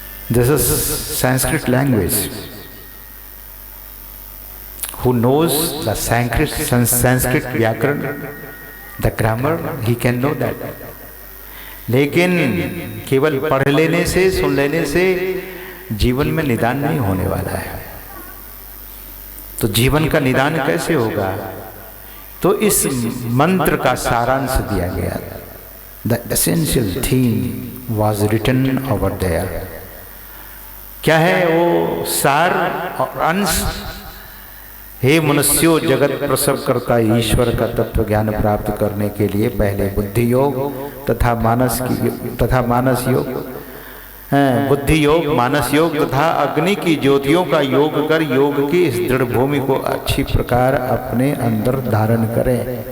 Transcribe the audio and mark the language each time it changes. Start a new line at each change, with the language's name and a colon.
English: This is Sanskrit language. Who knows the Sanskrit व्याकरण, the grammar, he can know that.
Hindi: लेकिन केवल पढ़ लेने से, सुन लेने से जीवन में निदान नहीं होने वाला है। तो जीवन का निदान कैसे होगा? तो इस मंत्र का सारांश दिया गया।
English: The essential theme was written over there.
Hindi: क्या है वो सार और अंश? हे मनुष्यों, जगत प्रसव करता ईश्वर का तत्व ज्ञान प्राप्त करने के लिए पहले बुद्धि योग तथा मानस योग, बुद्धि योग, मानस योग तथा अग्नि की ज्योतियों का योग कर योग की इस दृढ़ भूमि को अच्छी प्रकार अपने अंदर धारण करें।